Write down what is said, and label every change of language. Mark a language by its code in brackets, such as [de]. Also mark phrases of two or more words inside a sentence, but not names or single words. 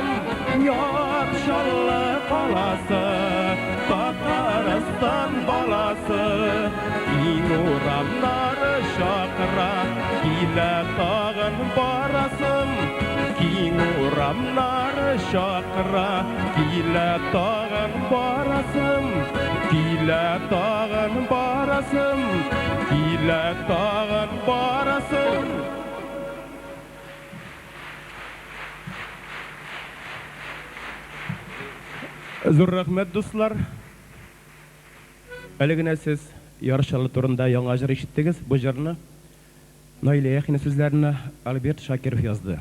[tt] Yarşalı kalası, Tataristan balası, Kин uğramları şakıra, Kile tağın barasın. Kин uğramları şakıra, Kile tağın barasın. Kile tağın barasın, Kile tağın barasın. Зур рахмет, дуслар. Әлегенә сез Яршалы турында яңа җыр ишеттегез. Бу җырны Наилә Яхина сүзләренә Альберт Шакиров язды.